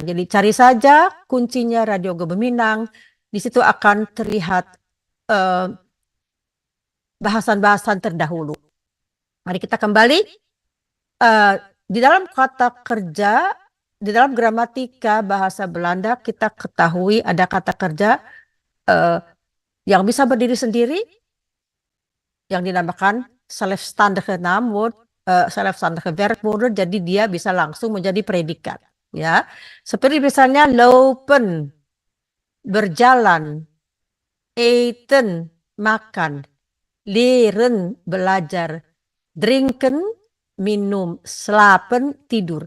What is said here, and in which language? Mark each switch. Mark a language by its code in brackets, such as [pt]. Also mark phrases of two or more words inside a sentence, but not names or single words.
[id] Jadi cari saja kuncinya Radio Gebuminang. Di situ akan terlihat bahasan-bahasan terdahulu. Mari kita kembali. Di dalam kata kerja, di dalam gramatika bahasa Belanda kita ketahui ada kata kerja yang bisa berdiri sendiri, yang dinamakan [nl] zelfstandige naamwoord, zelfstandige werkwoorden. [id] Jadi dia bisa langsung menjadi predikat. Ya, seperti misalnya lopen, berjalan, eten, makan, leren, belajar, drinken, minum, slapen, tidur.